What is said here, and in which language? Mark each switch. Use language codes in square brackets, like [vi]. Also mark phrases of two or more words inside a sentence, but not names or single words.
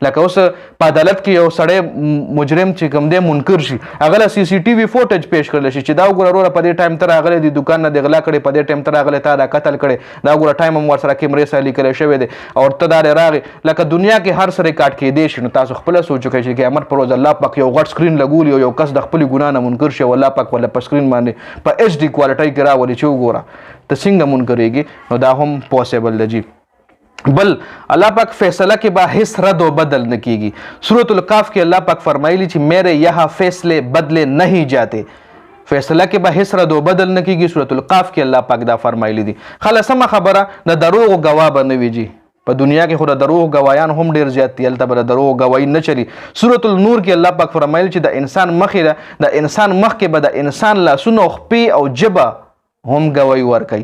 [ps] لکه اوس په عدالت کې یو سړی مجرم چې کوم دی منکر شي هغه له [en] CCTV footage [ps] پیش کړلی شي چې دا وګوره وروره په دې ټایم ته راغلی د دوکان نه د غلا کړې په دې ټایم ته راغلی تا دا قتل کړی دا وګوره ټایم هم ورسره کیمرې سره لیکلی شوی دی او ته دا راغې لکه دنیا کې هر څه ریکارډ کیدی شي نو تاسو خپله سوچ وکړئ چې قیامت پر ورځ الله پاک یو غټ سکرین لګولي او یو کس د خپلې ګناه نه منکر شي او الله پاک ورله په سکرین باندې په [en] HD quality [ps] کې راولي چې وګوره ته څنګه منکرېږي نو دا هم پوسیبل ده. جي بل الله پاک فیصله کې به هیڅ رد و بدل نه کیږي. سورة القاف کې الله پاک فرمایلی چې [ur] میرے یہاں فیصلے بدلے نہیں جاتے. [ps] فیصله کې به هیڅ رد و بدل نه کیږي. سورۃ القاف کې الله پاک دا فرمایلی دي. خلاصه خبره د دروغ گواه به نه وي جی. په دنیا کې خو د دروغ گواهیان هم ډیر زیات دي، هلته به د دروغ گواهی نه چلی. سورۃ النور کې الله پاک فرمایل چې د انسان مخې د انسان مخ کې به د انسان لاسونه او خپې او جبه هم گواهی ورکوي.